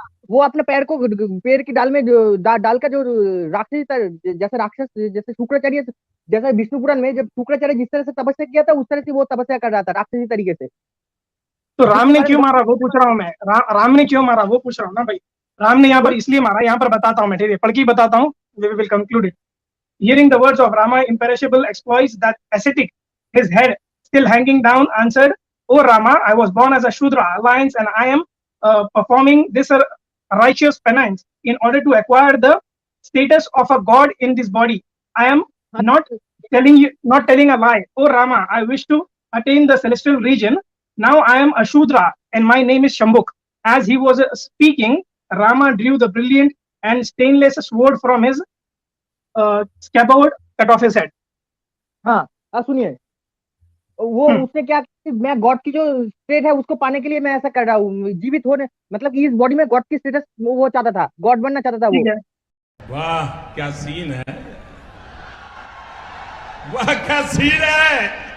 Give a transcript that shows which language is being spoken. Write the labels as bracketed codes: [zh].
[hi] वो अपने पेड़ की डाल में डाल का जो राक्षस जैसे राक्षस जैसे शुक्राचार्य, जैसे विष्णु पुराण में जब शुक्राचार्य जिस तरह से तपस्या किया था उस तरह से वो तपस्या कर रहा था राक्षसी तरीके से। तो राम ने क्यों मारा वो पूछ रहा हूँ मैं, राम ने क्यों मारा वो पूछ रहा हूँ ना भाई। राम ने यहाँ पर इसलिए मारा, यहाँ पर बताता हूँ मैं, ठीक है, पढ़ के बताता हूँ, [en] we will conclude it. Hearing the words of Rama, imperishable exploits that ascetic, his head still hanging down, answered, "O Rama, I was born as a Shudra alliance, and I am performing this righteous penance in order to acquire the status of a god in this body. I am not telling a lie. O Rama, I wish to attain the celestial region. Now I am a Shudra, and my name is Shambhuk." As he was speaking, Rama drew the brilliant and stainless sword from his scabbard, cut off his head. [hi] हाँ, सुनिए, वो उसने क्या, मैं God की जो state है उसको पाने के लिए मैं ऐसा कर रहा हूँ, जीवित होने, मतलब कि इस बॉडी में गॉड की स्टेटस वो चाहता था, गॉड बनना चाहता था वो। वाह क्या सीन है, वाह क्या सीन है।